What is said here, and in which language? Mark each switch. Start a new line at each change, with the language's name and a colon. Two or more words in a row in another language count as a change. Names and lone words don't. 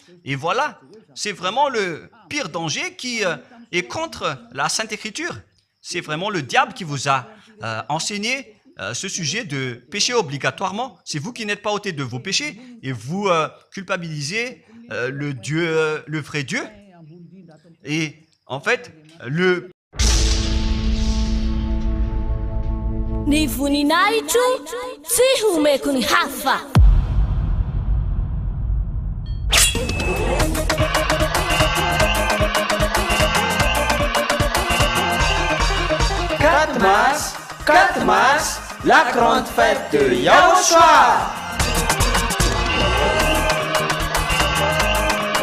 French: Et voilà, c'est vraiment le pire danger qui est contre la Sainte Écriture. C'est vraiment le diable qui vous a enseigné ce sujet de péché obligatoirement. C'est vous qui n'êtes pas ôté de vos péchés et vous culpabilisez le vrai Dieu. Et en fait,
Malagasy: Ny voninahitro tsy homeko ny hafa.
French: Quatre mars, la grande fête de Yahushua.